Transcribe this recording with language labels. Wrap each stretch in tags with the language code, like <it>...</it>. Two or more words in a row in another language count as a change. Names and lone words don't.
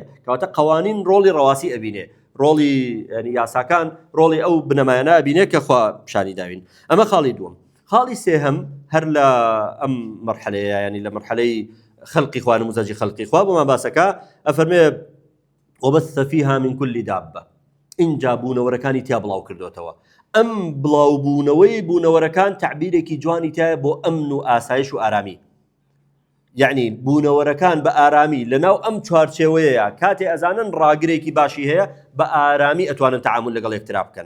<ckb>کەواتە قەوانین ڕۆڵی ڕەواسی ئەبینێ، ڕۆڵی یاساکان ڕۆڵی ئەو بنەمایانە ئەبینێ کە خوا پیشانی داوین. ئەمە خاڵی دووەم. خاڵی سێهەم هەر لە ئەم مەرحەلەیە، ینی لە مەرحەلەی خەڵقی خوا، نموزەجی خەڵقی خوا بۆمان باسەکە ئەفەرمێ</ckb> <ar>وبث فيها من كل دابة.</ar> <ckb>اینجا بوونەوەرەکانی تیا بڵاو کردوتەوە. ئەم بڵاوبوونەوەی بوونەوەرەکان تعبیرێکی جوانی تایە بۆ ئەمن و ئاسایش و ئارامی. یعنی بوونەوەرەکان بە ئارامی لەناو ئەم چوارچێوەیە کاتێ ئەزانن ڕاگرێکی باشی هەیە بە ئارامی ئەتوانن تەعامل لەگەڵ یەکترا بکەن.</ckb>